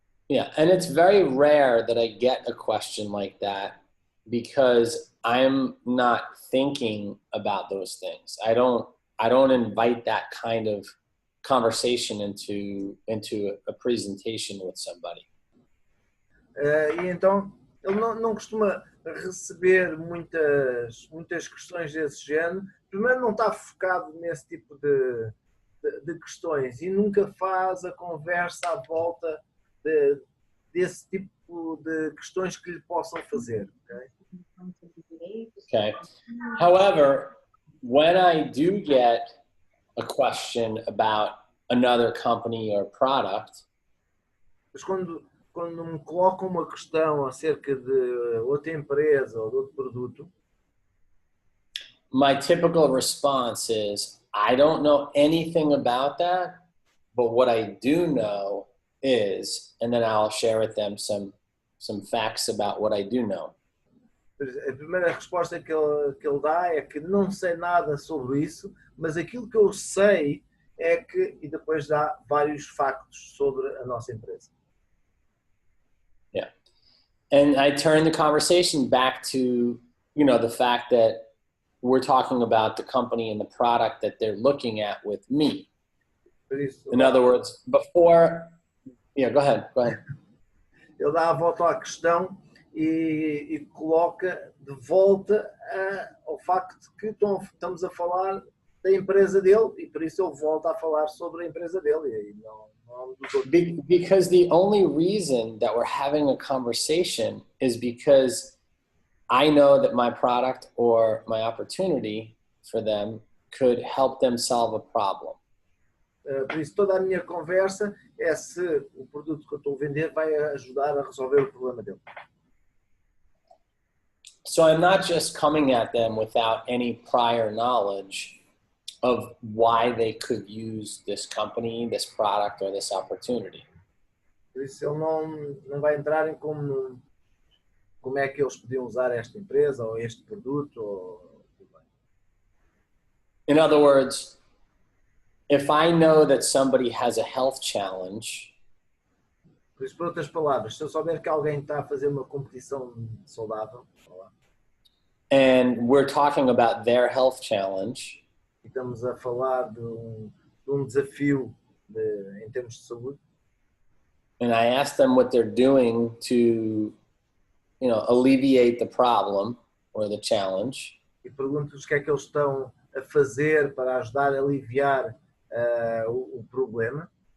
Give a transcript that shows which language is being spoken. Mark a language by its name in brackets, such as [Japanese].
[English] Yeah, and it's very rare that I get a question like that because I'm not thinking about those things. I don't invite that kind of conversation into a presentation with somebody. [Portuguese] E então ele não costuma receber muitas questões desse género. Primeiro, não está focado nesse tipo de questões e nunca faz a conversa à volta desse tipo de questões que lhe possam fazer. [English] Okay. However, when I do get a question about another company or product, [Portuguese] mas quando me colocam uma questão acerca de outra empresa ou de outro produto, [English] my typical response is, I don't know anything about that, but what I do know is, and then I'll share with them some facts about what I do know. [Portuguese] A primeira resposta que ele dá é que não sei nada sobre isso, mas aquilo que eu sei é que, e depois dá vários factos sobre a nossa empresa. [English] Yeah. And I turn the conversation back to, you know, the fact that we're talking about the company and the product that they're looking at with me. In other words, before, yeah, go ahead. [Portuguese] Ele dá a volta à questão e coloca de volta ao facto de que estamos a falar da empresa dele e por isso ele volta a falar sobre a empresa dele e não dos outros. [English] Because the only reason that we're having a conversation is because I know that my product or my opportunity for them could help them solve a problem. [Portuguese] Por isso toda a minha conversa é se o produto que eu estou a vender vai ajudar a resolver o problema dele. [English] So I'm not just coming at them without any prior knowledge of why they could use this company, this product, or this opportunity. [Portuguese] Por isso ele não vai entrar em como é que eles podiam usar esta empresa ou este produto. [English] In other words, if I know that somebody has a health challenge, [Portuguese] por isso, por outras palavras, se eu souber que alguém está a fazer uma competição saudável, [English] and we're talking about their health challenge, [Portuguese] e estamos a falar de desafio em termos de saúde, [English] and I ask them what they're doing to, alleviate the problem or the challenge. [Portuguese] E pergunto-lhes o que é que eles estão a fazer para ajudar a aliviar o problema.